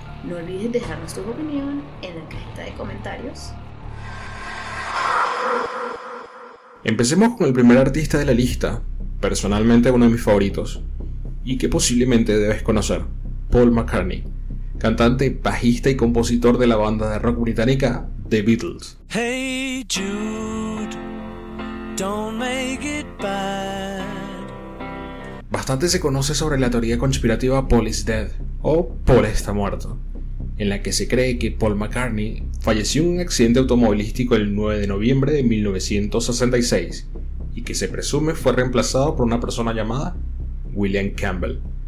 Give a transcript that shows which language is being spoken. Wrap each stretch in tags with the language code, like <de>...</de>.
<es>No olvides dejarnos tu opinión en la cajita de comentarios. Empecemos con el primer artista de la lista, personalmente uno de mis favoritos, y que posiblemente debes conocer, Paul McCartney, cantante, bajista y compositor de la banda de rock británica The Beatles.</es> <en>Hey Jude, don't make it bad.</en> <es>Bastante se conoce sobre la teoría conspirativa Paul is dead, o Paul está muerto, en la que se cree que Paul McCartney falleció en un accidente automovilístico el 9 de noviembre de 1966 y que se presume fue reemplazado por una persona llamada William Campbell.</es>